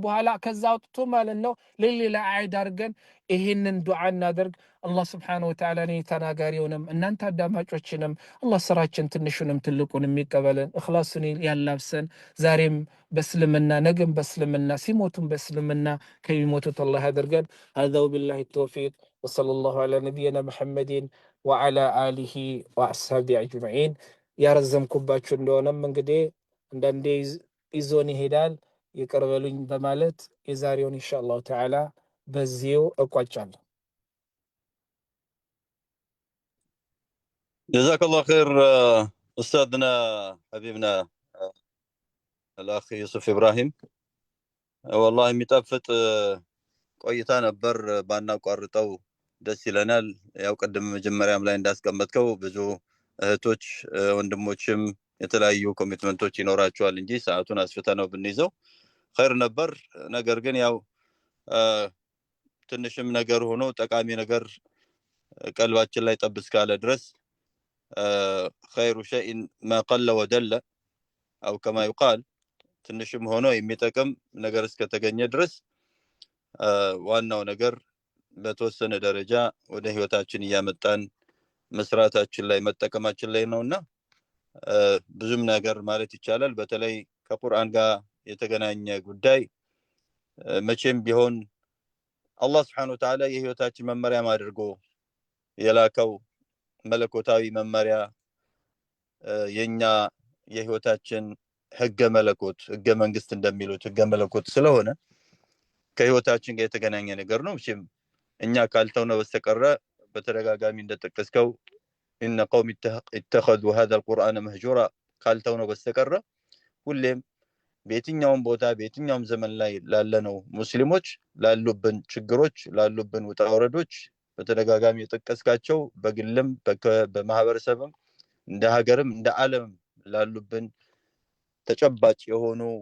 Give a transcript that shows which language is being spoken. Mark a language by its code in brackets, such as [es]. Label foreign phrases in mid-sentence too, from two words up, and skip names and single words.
[am] በኋላ ከዛ አውጥቶ ማለት ነው ለሌላ አይድ አድርገን ይሄንን ዱዓ እናደርግ። አላህ [ar] سبحانه وتعالى [am] እኔ ተናጋሪውንም እናንተ አዳማጮችንም አላህ ስራችን ትንሹንም ትልቁንም ይቀበለን። እኽላሱን ያላብሰን። ዛሬም በእስልምና ነገም በእስልምና ሲሞቱም በእስልምና ከሚሞቱት አላህ ያደርገን። [ar] هذا وبالله التوفيق وصلى الله على نبينا محمد وعلى آله وأصحابه أجمعين። [am] ያረዘምኩባችሁ እንደሆነም እንግዲህ አንዳንዴ ይዞን ይሄዳል ይቀርበሉኝ በማለት የዛሬውን [ar] إن شاء الله تعالى [am] በዚሁ እቋጫለሁ። [ar] جزاك الله خير أستاذنا حبيبنا الأخ يوسف إبراهيم. [am] والله የሚጣፍጥ ቆይታ ነበር። ባናቋርጠው ደስ ይለናል። ያው ቀደም መጀመሪያም ላይ እንዳስቀመጥከው ብዙ እህቶች ወንድሞችም የተለያዩ ኮሚትመንቶች ይኖራቸዋል እንጂ ሰዓቱን አስፍተነው ብንይዘው ኸይር ነበር። ነገር ግን ያው ትንሽም ነገር ሆኖ ጠቃሚ ነገር ቀልባችን ላይ ጠብ እስካለ ድረስ [ar] خير شيء ما قل ودل أو كما يقال [am] ትንሽም ሆኖ የሚጠቅም ነገር እስከተገኘ ድረስ ዋናው ነገር በተወሰነ ደረጃ ወደ ህይወታችን ያመጣን መስራታችን ላይ መጠቀማችን ላይ ነውና ብዙም ነገር ማለት ይቻላል። በተለይ ከቁርአን ጋር የተገናኘ ጉዳይ መቼም ቢሆን አላህ [ar] سبحانه وتعالى [am] የህይወታችን መመሪያ አድርጎ የላከው መለኮታዊ መመሪያ የኛ የህይወታችን ህገ መለኮት ህገ መንግስት እንደሚሉት ህገ መለኮት ስለሆነ ከህይወታችን ጋር የተገናኘ ነገር ነው። እሺም እኛ ካልተውነ በስተቀረ በተደጋጋሚ እንደተጠቀስከው [ar] ان قوم اتخذوا هذا القرآن مهجورا [am] ካልተውነ በስተቀረ ሁሌም በየትኛውም ቦታ በየትኛውም ዘመን ላይ ላለነው ሙስሊሞች ላሉብን ችግሮች ላሉብን ውጣ ወረዶች በተደጋጋሚ የጠቀስካቸው በግልም በማህበረሰብም እንደ ሀገርም እንደ ዓለም ላሉብን ተጨባጭ የሆኑ